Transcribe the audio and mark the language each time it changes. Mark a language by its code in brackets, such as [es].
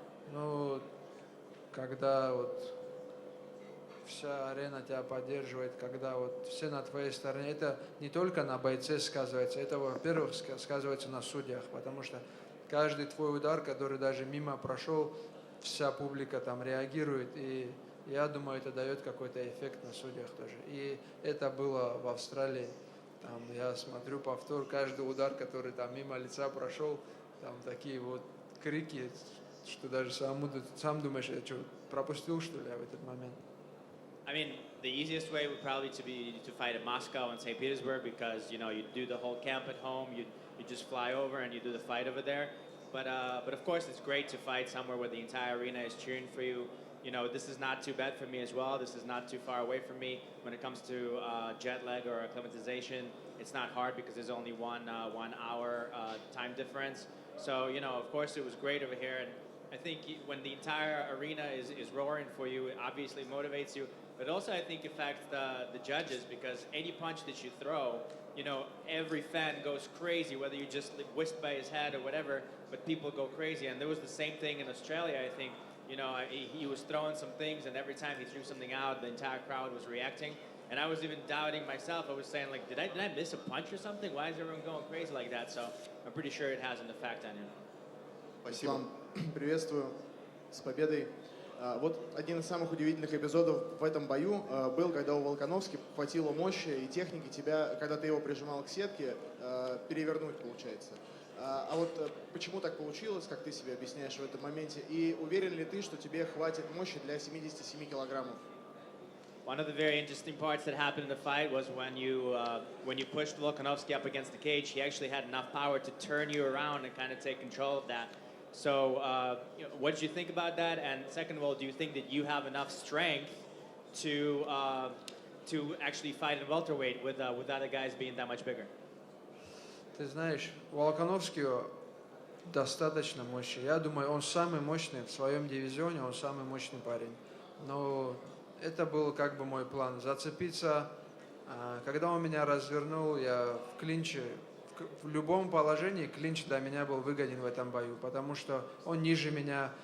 [ru] Ну, когда вот вся арена тебя поддерживает, когда вот все на твоей стороне, это не только на бойце сказывается, это, во-первых, сказывается на судьях, потому что каждый твой удар, который даже мимо прошел, вся публика там реагирует, и я думаю, это дает какой-то эффект на судьях тоже. И это было в Австралии. Там я смотрю повтор, каждый удар, который там мимо лица прошел, там такие вот крики, что даже сам думаешь, я что, пропустил, что ли, в этот момент? [en] I mean, the easiest way would probably be to fight in Moscow and St. Petersburg because, you know, you do the whole camp at home, you just fly over and you do the fight over there. But of course, it's great to fight somewhere where the entire arena is cheering for you. You know, this is not too bad for me as well. This is not too far away from me. When it comes to jet lag or acclimatization, it's not hard because there's only 1 hour time difference. So, you know, of course, it was great over here. And I think when the entire arena is roaring for you, it obviously motivates you. But also, I think, affects the judges because any punch that you throw, you know, every fan goes crazy, whether you just whisked by his head or whatever, but people go crazy. And there was the same thing in Australia, I think. You know, he was throwing some things, and every time he threw something out, the entire crowd was reacting. And I was even doubting myself. I was saying, like, did I miss a punch or something? Why is everyone going crazy like that? So I'm pretty sure it has an effect on him. [ru] Ислам, приветствую, с победой. Вот один из самых удивительных эпизодов в этом бою был, когда у Волконовски хватило мощи и техники тебя, когда ты его прижимал к сетке, перевернуть, получается. А вот почему так получилось, как ты себе объясняешь в этом моменте? И уверен ли ты, что тебе хватит мощи для 77 килограммов? [en] One of the very interesting parts that happened in the fight was when you pushed Volkanovski up against the cage, he actually had enough power to turn you around and kind of take control of that. So, you know, what did you think about that? And second of all, do you think that you have enough strength to actually fight in welterweight with other guys being that much bigger? [ru] Ты знаешь, у Волконовского достаточно мощи. Я думаю, он самый мощный в своем дивизионе, он самый мощный парень. Но это был как бы мой план. Зацепиться, когда он меня развернул, я в клинче, в любом положении клинч для меня был выгоден в этом бою, потому что он ниже меня.